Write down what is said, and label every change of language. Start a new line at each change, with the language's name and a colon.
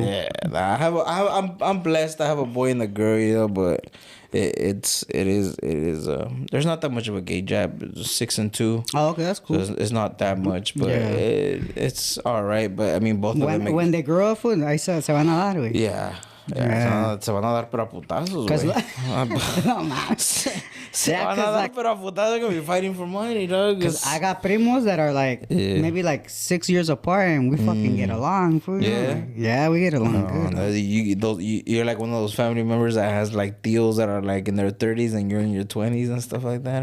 English: Yeah, I'm blessed. I have a boy and a girl, you know, but it is. There's not that much of a gay jab. It's 6 and 2. Oh, okay, that's cool. So it's not that much, but it's all right. But I mean, both of them. When they grow up, I said,
Spanish: se van a dar, güey.
English: Yeah.
Spanish: Se van a dar para putazos, güey. No más. Se van a dar para putazos.
English: They're going to be fighting for money, dog. Because I got primos that are like, maybe like 6 years apart, and we fucking get along. Fool, yeah, we get along good. No, you're like one of those family members that has like tios that are like in their 30s and you're in your 20s and stuff like that.